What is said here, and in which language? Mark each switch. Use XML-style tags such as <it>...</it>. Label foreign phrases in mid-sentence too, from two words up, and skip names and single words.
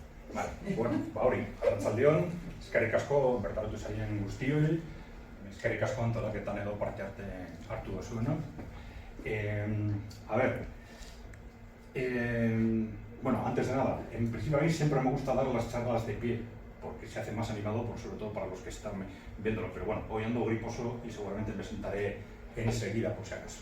<es>Vale, bueno,</es> <eu>hori, arratsaldeon, eskerrik asko bertaratu zaien guztioi, eskerrik asko antolaketan edo parte hartu duzuena.</eu> <es>A ver, bueno, antes de nada, en principio a mí siempre me gusta dar las charlas de pie, porque se hace más animado, sobre todo para los que están viéndolo, pero bueno, hoy ando griposo y seguramente me sentaré enseguida por si acaso.</es>